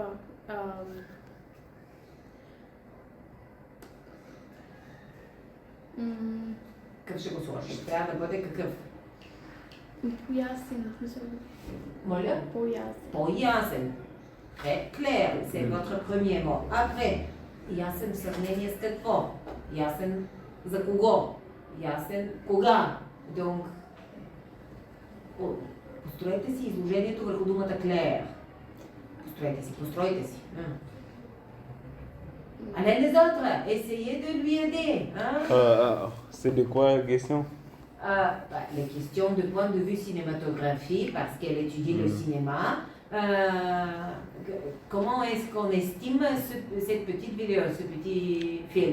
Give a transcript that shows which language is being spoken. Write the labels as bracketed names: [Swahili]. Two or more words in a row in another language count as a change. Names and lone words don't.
[Bulgarian] Pojasen. [French] Très clair, c'est votre premier mot. [Bulgarian] Après, ясен сравнение с какво? Ясен за кого? Ясен кога? Donc, построете си изложението върху думата clair. Постройте си. [French] Allez les autres, essayez de lui aider. C'est de quoi la question? Les questions de point de vue cinématographique, parce qu'elle étudie le cinéma. Comment est-ce qu'on estime cette petite vidéo, ce petit film?